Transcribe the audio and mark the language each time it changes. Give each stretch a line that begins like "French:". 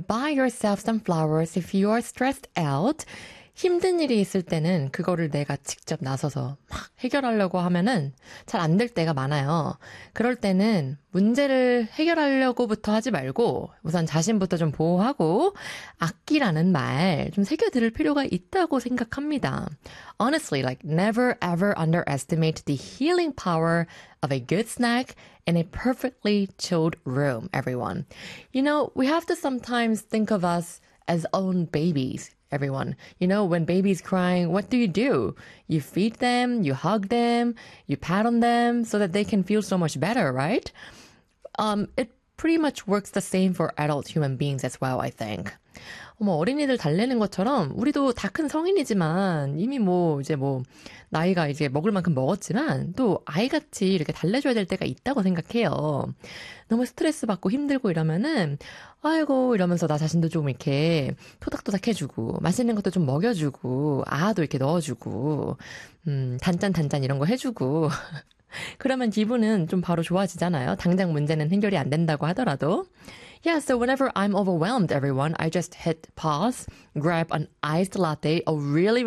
English: Buy yourself some flowers if you are stressed out.
Korean: 힘든 일이 있을 때는 그거를 내가 직접 나서서 막 해결하려고 하면은 잘 안 될 때가 많아요. 그럴 때는 문제를 해결하려고부터 하지 말고 우선 자신부터 좀 보호하고 악기라는 말 좀 새겨 들을 필요가 있다고 생각합니다.
English: Honestly, like never ever underestimate the healing power of a good snack in a perfectly chilled room, everyone. You know, we have to sometimes think of us as own babies. Everyone, you know, when baby's crying, what do? You feed them, you hug them, you pat on them so that they can feel so much better, right? It pretty much works the same for adult human beings as well, I think.
Korean: 어머, 어린이들 달래는 것처럼 우리도 다 큰 성인이지만 이미 뭐 이제 뭐 나이가 이제 먹을 만큼 먹었지만 또 아이같이 이렇게 달래줘야 될 때가 있다고 생각해요. 너무 스트레스 받고 힘들고 이러면은 아이고 이러면서 나 자신도 좀 이렇게 토닥토닥 해주고 맛있는 것도 좀 먹여주고 아도 이렇게 넣어주고 단짠단짠 이런 거 해주고 그러면 기분은 좀 바로 좋아지잖아요. 당장 문제는 해결이 안 된다고 하더라도.
English: Yeah, so whenever I'm overwhelmed, everyone, I just hit pause, grab an iced latte, a really, really